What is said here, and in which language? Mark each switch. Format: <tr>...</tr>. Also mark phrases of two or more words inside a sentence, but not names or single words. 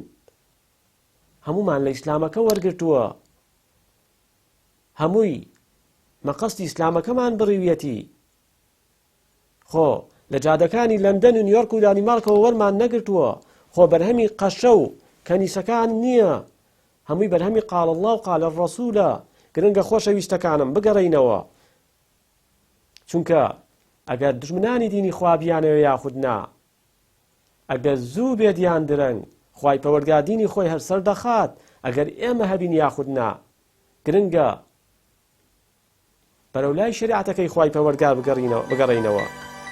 <ckb>هەمومان لە ئیسلامەکە وەرگرتووە، هەمووی مەقەستی ئیسلامەکەمان بڕیویەتی. خۆ لە جادەکانی لەندەن و نیویۆرک و دانیمارکەوە وەرمان نەگرتووە. خۆ بەرهەمی قەشە و کەنیسەکان نییە، هەمووی بەرهەمی</ckb> <ar>قال الله و قال الرەسوولە.</ar> <ckb>گرنگە خۆشەویستەکانم بگەڕێینەوە، چونکە ئەگەر دژمنانی دینی خوا بیانەوە یاخود نا، ئەگەر زوو بێدیان درەنگ، خوای پەروەردگار دینی خۆی هەرسەر دەخات. ئەگەر ئێمە هەبین یاخود نا، گرنگە بەرەو لای شریعەتەکەی خوای پەروەردگار بگەڕێینەوە.</ckb>